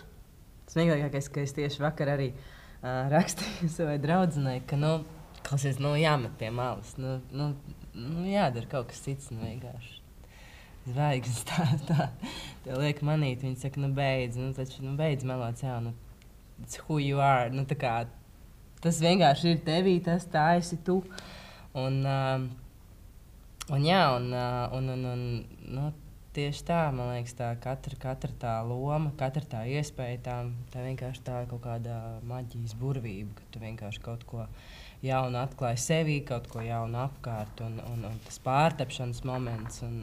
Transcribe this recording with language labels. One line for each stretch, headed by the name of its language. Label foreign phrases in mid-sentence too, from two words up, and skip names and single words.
Latvian: Smieklīgākais, ka es tieši vakar arī rakstīju savai draudzenei, ka klausies, jāmet pie malas. Jādara kaut kas cits, vienkārši. Zvaigznes tā. Tev liek manīt, viņi saka, beidz, beidz melot,
English: it's who you are.
Latvian: Tas vienkārši ir tevī, tā esi tu. Tieši tā, man liekas, tā katra tā loma, katra tā iespēja, tā vienkārši tā kaut kāda maģijas burvība, ka tu vienkārši kaut ko jaunu atklāji sevī, kaut ko jaunu apkārt un tas pārtapšanas moments